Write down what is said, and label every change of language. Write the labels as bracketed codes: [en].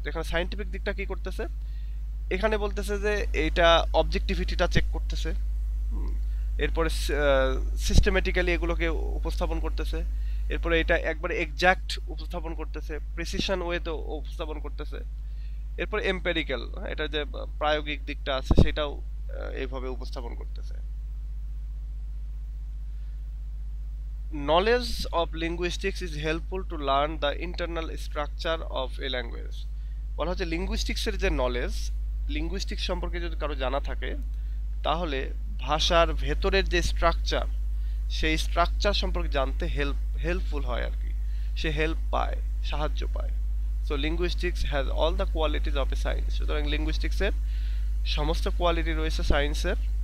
[bn] এখানে সায়েন্টিফিক দিকটা কি করতেছে, এখানে বলতেছে যে এইটা অবজেক্টিভিটিটা চেক করতেছে, এরপরে সিস্টেমেটিক্যালি এগুলোকে উপস্থাপন করতেছে, এরপরে এটা একবারে এক্সাক্ট উপস্থাপন করতেছে, প্রিসিশন ওয়েতে উপস্থাপন করতেছে, এরপর এম্পেরিক্যাল, এটা যে প্রায়োগিক দিকটা আছে সেটাও এইভাবে উপস্থাপন করতেছে। [en] Knowledge of linguistics is helpful to learn the internal structure of a language. [bn] বলা হচ্ছে লিঙ্গুইস্টিক্সের যে নলেজ, লিঙ্গুইস্টিক্স সম্পর্কে যদি কারো জানা থাকে তাহলে ভাষার ভেতরের যে স্ট্রাকচার, সেই স্ট্রাকচার সম্পর্কে জানতে হেল্পফুল হয় আর কি, সে হেল্প পায়, সাহায্য পায়। [en] So linguistics has all the qualities of a science. [bn] সুতরাং লিঙ্গুইস্টিক্সের সমস্ত কোয়ালিটি রয়েছে সায়েন্সের।